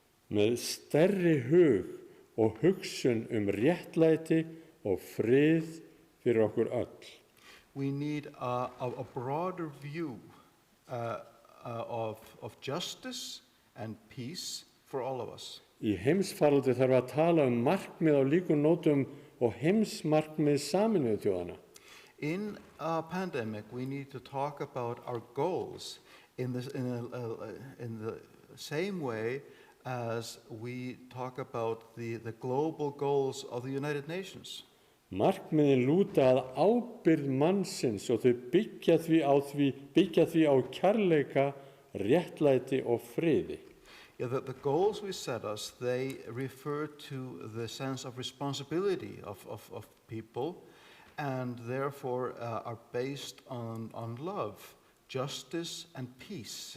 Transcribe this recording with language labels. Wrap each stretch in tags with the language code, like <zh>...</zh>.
<is>Með stærri hug og hugsun réttlæti og frið fyrir okkur öll.</is> <en>We need a broader view of justice and peace for all of us.</en> <is>Í heimsfaraldri þarf að tala markmið á líkum nótum og heimsmarkmið Sameinuðu þjóðanna.</is> <en>In a pandemic, we need to talk about our goals in the same way as we talk about the global goals of the United Nations.</en> <is>Markmiðin lúta að ábyrgð mannsins og þau byggja því á kærleika, réttlæti og friði.</is> <en>Yeah, the goals we set us, they refer to the sense of responsibility of people, and therefore are based on love, justice and peace.</en>